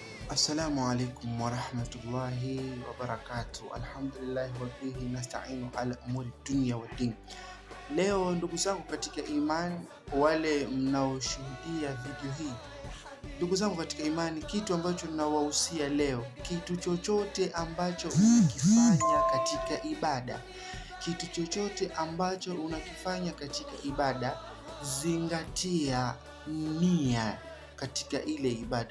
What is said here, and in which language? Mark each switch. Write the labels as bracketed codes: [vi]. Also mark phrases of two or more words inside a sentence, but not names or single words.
[ar] السلام عليكم ورحمة الله وبركاته. الحمد لله وبه نستعين على أمور الدنيا والدين. [sw] Leo ndugu zangu katika imani, wale mnaoshuhudia video hii, ndugu zangu katika imani, kitu ambacho ninawahusia leo, kitu chochote ambacho unakifanya katika ibada, kitu chochote ambacho unakifanya katika ibada, zingatia nia katika ile ibada.